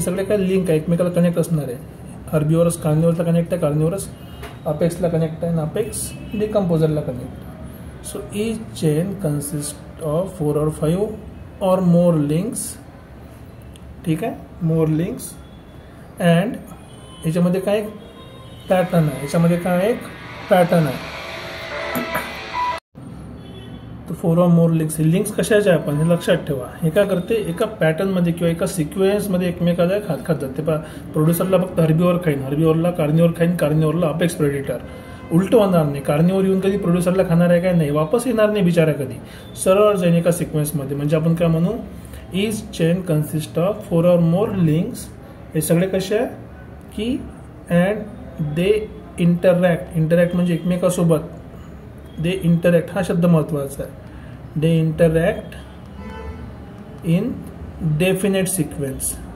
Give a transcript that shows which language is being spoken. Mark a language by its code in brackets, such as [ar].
[mr] हे सगळे काय लिंक आहे, एकमेकाला कनेक्ट असणार आहे. हर्बिओरस कार्निओरसला कनेक्ट आहे, कार्निओरस अपेक्सला कनेक्ट आहे, आणि apex डिकम्पोजरला connect. [en] So each chain consist of 4 or 5 or more links. [mr] ठीक आहे. [en] More links. [mr] अँड याच्यामध्ये काय पॅटर्न आहे? याच्यामध्ये काय एक पॅटर्न आहे. तर [en] 4 और मोर लिंक्स. [mr] हे लिंक्स कशाचे आहे आपण हे लक्षात ठेवा. हे काय करते? एका पॅटर्नमध्ये किंवा एका सिक्वेन्समध्ये एकमेकाला खात जाते. प्रोड्युसरला फक्त हर्बिओर खाईन, हर्बिओरला कार्निओर खाईन, कार्निओरला अपेक्स प्रेडिटर. उलट होणार नाही. कार्निओर येऊन कधी प्रोड्युसरला खाणार आहे काय? नाही. वापस येणार नाही बिचारा कधी. सरळ जाईन एका सिक्वेन्समध्ये. म्हणजे आपण काय म्हणू? [en] Each chain consist of 4 or more links. [mr] हे सगळे कसे आहे की [en] and they interact [mr] म्हणजे एकमेकासोबत. दे इंटरॅक्ट हा शब्द महत्वाचा आहे. [en] They interact in definite sequence.